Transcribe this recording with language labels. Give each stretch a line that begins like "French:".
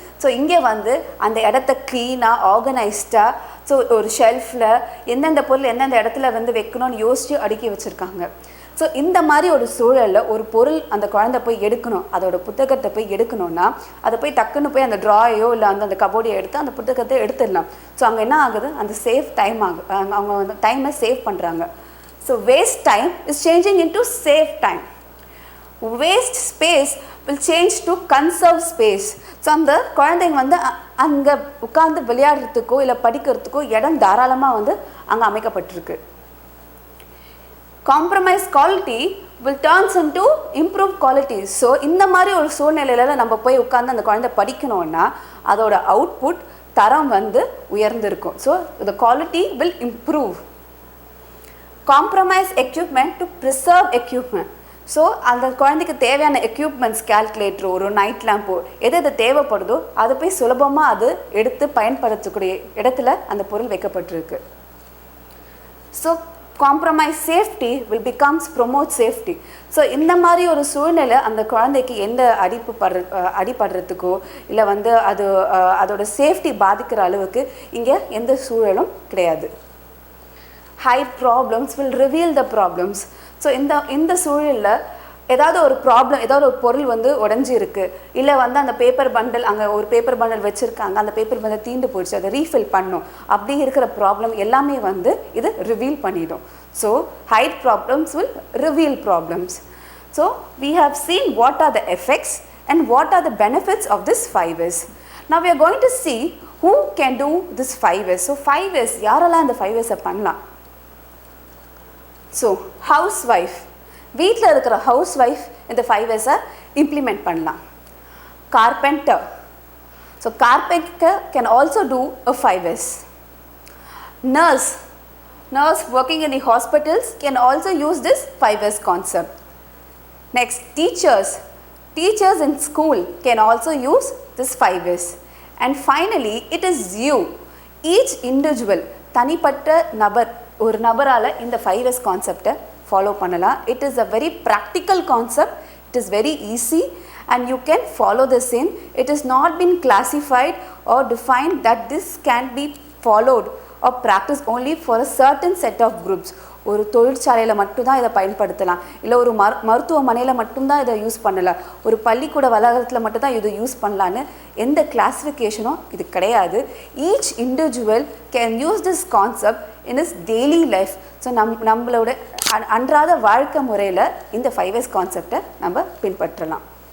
Tamil: So இங்கே வந்து அந்த இடத்த க்ளீனாக ஆர்கனைஸ்டாக, ஸோ ஒரு ஷெல்ஃபில் எந்தெந்த பொருள் எந்தெந்த இடத்துல வந்து வைக்கணும்னு யோசித்து அடுக்கி வச்சுருக்காங்க. ஸோ இந்த மாதிரி ஒரு சூழலில் ஒரு பொருள் அந்த குழந்தை போய் எடுக்கணும், அதோட புத்தகத்தை போய் எடுக்கணும்னா அதை போய் டக்குன்னு போய் அந்த ட்ராயோ இல்லை அந்த கபோர்டையோ எடுத்து அந்த புத்தகத்தை எடுத்துடலாம். ஸோ அங்கே என்ன ஆகுது, அந்த சேஃப் டைம் அவங்க வந்து டைமை சேவ் பண்ணுறாங்க.
English: So waste time is changing into save time. Waste space will change to conserve space.
Tamil: So அந்த குழந்தைங்க வந்து அங்கே உட்காந்து விளையாடுறதுக்கோ இல்லை படிக்கிறதுக்கோ இடம் தாராளமாக வந்து அங்கே அமைக்கப்பட்டிருக்கு.
English: Compromise quality will turns into improve quality.
Tamil: So இந்த மாதிரி ஒரு சூழ்நிலையில் நம்ம போய் உட்காந்து அந்த குழந்தை படிக்கணும்னா அதோட அவுட்புட் தரம் வந்து உயர்ந்திருக்கும்.
English: So the quality will improve. Compromise equipment to preserve equipment.
Tamil: So அந்த குழந்தைக்கு தேவையான எக்யூப்மெண்ட்ஸ், கால்குலேட்டரோ ஒரு நைட் லேம்போ எது தேவைப்படுதோ அதை போய் சுலபமாக அது எடுத்து பயன்படுத்தக்கூடிய இடத்துல அந்த பொருள் வைக்கப்பட்டிருக்கு.
English: So compromise safety will becomes promote safety.
Tamil: So இந்த மாதிரி ஒரு சூழ்நிலை அந்த குழந்தைக்கு எந்த அடிபடுறதுக்கோ இல்லை வந்து அதோட சேஃப்டி பாதிக்கிற அளவுக்கு இங்கே எந்த சூழலும் கிடையாது.
English: Hide problems will reveal the problems.
Tamil: So இந்த சூழலில் ஏதாவது ஒரு ப்ராப்ளம், ஏதாவது ஒரு பொருள் வந்து உடஞ்சி இருக்குது, இல்லை வந்து அந்த பேப்பர் பண்டல் அங்கே ஒரு பேப்பர் பண்டல் வச்சுருக்காங்க, அந்த பேப்பர் பண்டல் தீண்டு போயிடுச்சு, அதை ரீஃபில் பண்ணும், அப்படி இருக்கிற ப்ராப்ளம் எல்லாமே வந்து இது ரிவீல் பண்ணிடும்.
English: So hide problems will reveal problems. So we have seen what are the effects and what are the benefits of this 5S. Now we are going to see who can do this 5S.
Tamil: So 5S யாரெல்லாம் இந்த 5Sஐ பண்ணலாம். So how's wife, வீட்டில் இருக்கிற house wife இந்த 5Sஐ implement பண்ணலாம்.
English: Carpenter, so carpenter can also do a 5S. Nurse working in the hospitals can also use this 5S concept. Next teachers in school can also use this 5S. And finally it is you, each individual,
Tamil: தனிப்பட்ட நபர், ஒரு நபரால் இந்த 5S கான்செப்டை follow பண்ணலாம்.
English: It is a very practical concept, it is very easy and you can follow this in. It is not been classified or defined that this can be followed or practiced only for a certain set of groups.
Tamil: ஒரு தொழிற்சாலையில் மட்டும்தான் இதை பயன்படுத்தலாம், இல்லை ஒரு மருத்துவமனையில் மட்டும்தான் இதை யூஸ் பண்ணலாம், ஒரு பள்ளிக்கூட வளாகத்தில் மட்டும்தான் இதை யூஸ் பண்ணலான்னு எந்த கிளாஸிஃபிகேஷனும் இது கிடையாது.
English: Each individual can use this concept in is daily life.
Tamil: So நம்மளோட அன்றாட வாழ்க்கை முறையில் இந்த 5S கான்செப்டை நம்ம பின்பற்றலாம்.